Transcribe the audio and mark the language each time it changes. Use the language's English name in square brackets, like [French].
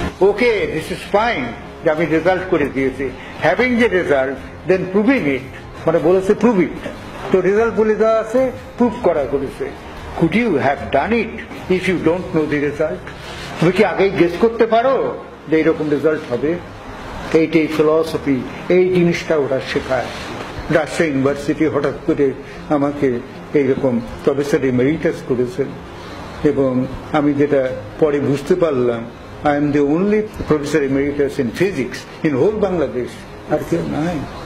[English] Okay, this is fine, [Bangla] যে আমি result করে দিয়েছি। হ্যাভিং যে রেজাল্ট, [English] then proving it, [Bangla] মানে বলেছে প্রুভ ইট। তো রেজাল্ট বলে দেওয়া আছে, প্রুভ করা করেছে। [English] Could you have done it if you don't know the result? [Bangla] তুমি কি আগেই গেস করতে পারো যে এইরকম রেজাল্ট হবে? এইটাই ফিলসফি, এই জিনিসটা ওরা শেখায়। রাজশাহী ইউনিভার্সিটি হঠাৎ করে আমাকে এইরকম প্রফেসর এমেরিটাস করেছেন। এবং আমি যেটা পরে বুঝতে পারলাম, [English] I am the only professor emeritus in physics in whole Bangladesh, [Bangla] আর কেউ নাই।